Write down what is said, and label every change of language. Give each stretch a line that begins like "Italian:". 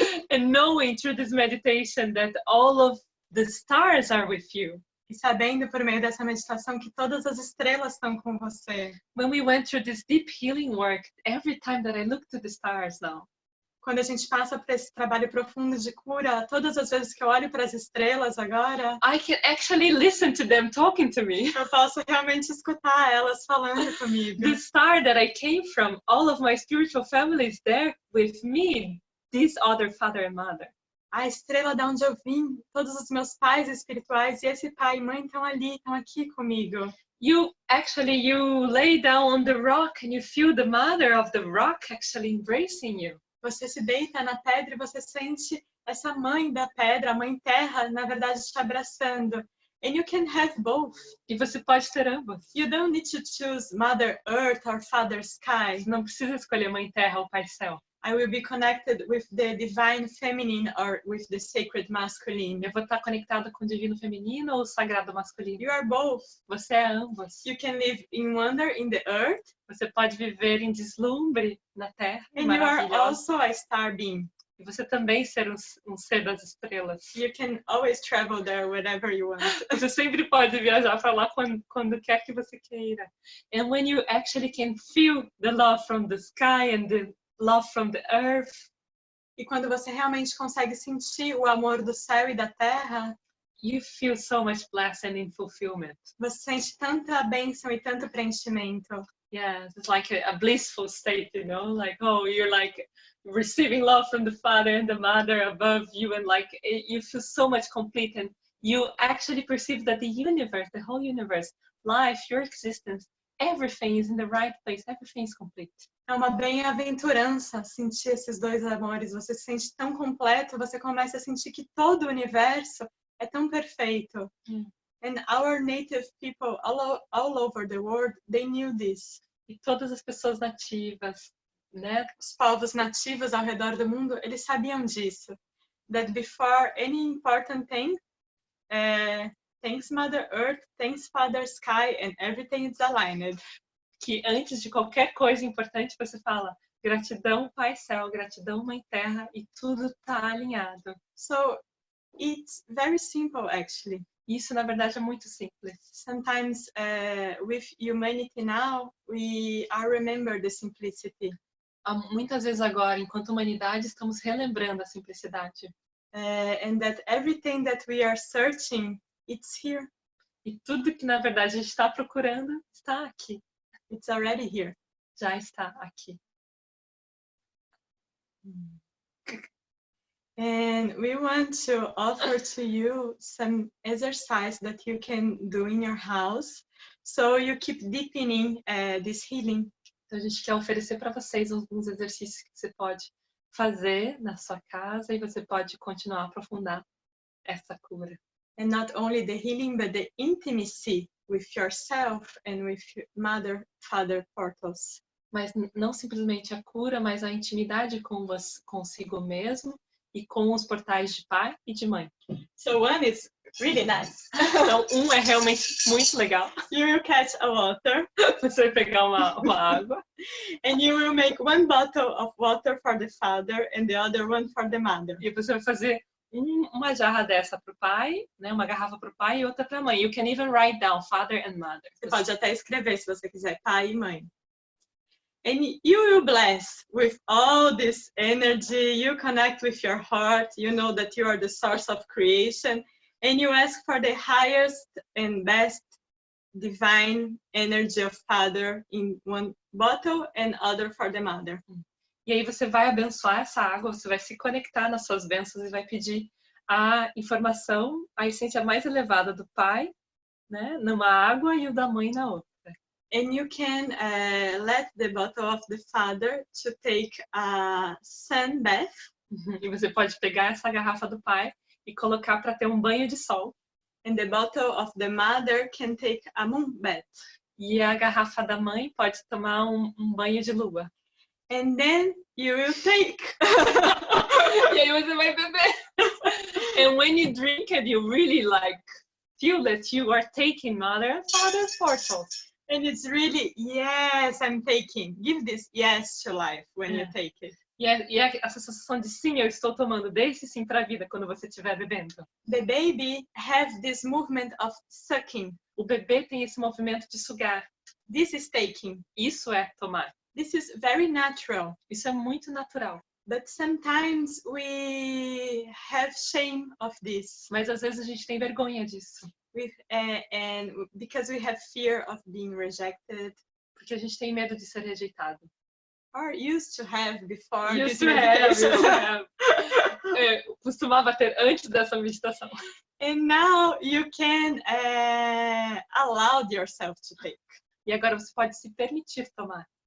English: And knowing through this meditation that all of the stars are with you.
Portuguese: E sabendo por meio dessa meditação que todas as estrelas estão com você.
English: When we went through this deep healing work, every time that I look to the stars now,
Portuguese: Quando a gente passa por esse trabalho profundo de cura, todas as vezes que eu olho para as estrelas agora,
English: I can actually listen to them talking to me.
Portuguese: eu posso realmente escutar elas falando comigo.
English: The star that I came from, all of my spiritual family is there with me, this other father and mother.
Portuguese: A estrela de onde eu vim, todos os meus pais espirituais e esse pai e mãe estão ali, estão aqui comigo.
English: You lay down on the rock and you feel the mother of the rock actually embracing you.
Portuguese: Você se deita na pedra e você sente essa mãe da pedra, a mãe terra, na verdade te abraçando.
English: And you can have both.
Portuguese: E você pode ter ambos.
English: You don't need to choose Mother Earth or Father Sky.
Portuguese: Não precisa escolher mãe terra ou pai céu.
English: I will be connected with the divine feminine or with the sacred masculine.
Portuguese: Eu vou estar conectada com o divino feminino ou o sagrado masculino.
English: You are both.
Portuguese: Você é ambos.
English: You can live in wonder in the earth.
Portuguese: Você pode viver em deslumbre na terra.
English: And you are also a star being.
Portuguese: E você também ser um ser das estrelas.
English: You can always travel there whenever you want.
Portuguese: Você sempre pode viajar para lá quando quer que você queira.
English: And when you actually can feel the love from the sky and the love from the earth.
Portuguese: E quando você realmente consegue sentir o amor do céu e da terra,
English: you feel so much blessed and in fulfillment.
Portuguese: Você sente tanta bênção e tanto preenchimento.
English: Yes, it's like a blissful state, you know, like, oh, you're like receiving love from the father and the mother above you, and like you feel so much complete, and you actually perceive that the universe, the whole universe, life, your existence, everything is in the right place, everything is complete.
Portuguese: É uma bem-aventurança sentir esses dois amores. Você se sente tão completo, você começa a sentir que todo o universo é tão perfeito.
English: And our native people all over the world, they knew this.
Portuguese: E todas as pessoas nativas, né? Os povos nativos ao redor do mundo, eles sabiam disso.
English: That before any important thing, thanks Mother Earth, thanks Father Sky, and everything is aligned.
Portuguese: Que antes de qualquer coisa importante você fala gratidão Pai Céu, gratidão Mãe Terra, e tudo está alinhado.
English: So it's very simple actually.
Portuguese: Isso na verdade é muito simples.
English: Sometimes with humanity now, we remember the simplicity.
Portuguese: Muitas vezes agora, enquanto humanidade, estamos relembrando a simplicidade.
English: And that everything that we are searching, it's here.
Portuguese: E tudo que na verdade a gente está procurando está aqui.
English: It's already here.
Portuguese: Já está aqui.
English: And we want to offer to you some exercise that you can do in your house, so you keep deepening this healing.
Portuguese: Então a gente quer oferecer para vocês alguns exercícios que você pode fazer na sua casa e você pode continuar a aprofundar essa cura.
English: And not only the healing, but the intimacy with yourself and with Mother, Father portals.
Portuguese: Mas não simplesmente a cura, mas a intimidade consigo mesmo e com os portais de pai e de mãe.
English: So one is really nice.
Portuguese: Então é realmente muito legal.
English: You will catch a water.
Portuguese: Você vai pegar uma água.
English: And you will make one bottle of water for the father and the other one for the mother.
Portuguese: E você vai fazer uma jarra dessa para o pai, né? Uma garrafa para o pai e outra para a mãe.
English: You can even write down father and mother.
Portuguese: Você pode até escrever, se você quiser, pai e mãe.
English: And you will bless with all this energy. You connect with your heart. You know that you are the source of creation. And you ask for the highest and best divine energy of Father in one bottle and other for the mother.
Portuguese: E aí você vai abençoar essa água, você vai se conectar nas suas bênçãos e vai pedir a informação, a essência mais elevada do pai, né, numa água e o da mãe na outra.
English: And you can let the bottle of the father to take a sun bath.
Portuguese: E você pode pegar essa garrafa do pai e colocar para ter um banho de sol.
English: And the bottle of the mother can take a moon bath.
Portuguese: E a garrafa da mãe pode tomar um banho de lua.
English: And then you will take.
Portuguese: E aí você vai beber.
English: And when you drink it, you really like feel that you are taking mother and father's portals. And it's really, yes, I'm taking. Give this yes to life when you take it.
Portuguese: E a sensação de sim, eu estou tomando, dê esse sim para a vida quando você estiver bebendo.
English: The baby has this movement of sucking.
Portuguese: O bebê tem esse movimento de sugar.
English: This is taking.
Portuguese: Isso é tomar.
English: This is very natural.
Portuguese: Isso é muito natural.
English: But sometimes we have shame of this.
Portuguese: Mas às vezes a gente tem vergonha disso.
English: And because we have fear of being rejected.
Portuguese: Porque a gente tem medo de ser rejeitado.
English: Or used to have before Used to meditation.
Portuguese: Costumava ter antes dessa meditação.
English: And now you can allow yourself to take.
Portuguese: E agora você pode se permitir tomar.